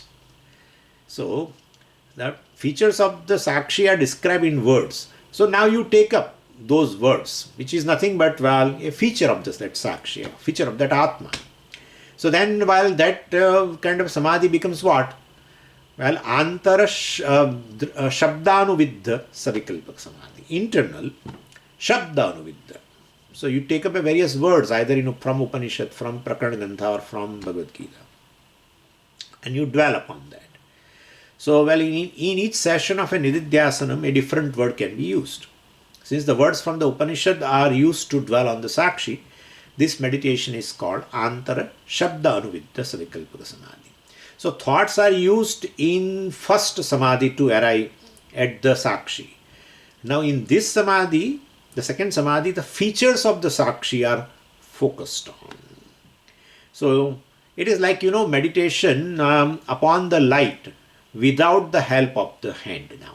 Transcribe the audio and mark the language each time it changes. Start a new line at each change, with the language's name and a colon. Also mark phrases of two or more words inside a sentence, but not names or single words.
English: So, the features of the sakshi are described in words. So now you take up those words, which is nothing but, well, a feature of that sakshi, a feature of that Atma. So then, while that kind of samadhi becomes what?
Sanskrit: Well, antara shabdanuviddha savikalpak samadhi.
English: Internal shabdanuviddha. So you take up a various words, either from Upanishad, from Prakarana Grantha or from Bhagavad Gita, and you dwell upon that. So, well, in each session of a nididhyasanam, a different word can be used.
Sanskrit: Since the words from the Upanishad are used to dwell on the sakshi, this meditation is called antara shabdanuviddha savikalpak samadhi.
English: So thoughts are used in first samadhi to arrive at the sakshi. Now in this samadhi, the second samadhi, the features of the sakshi are focused on. So it is like, meditation upon the light without the help of the hand now.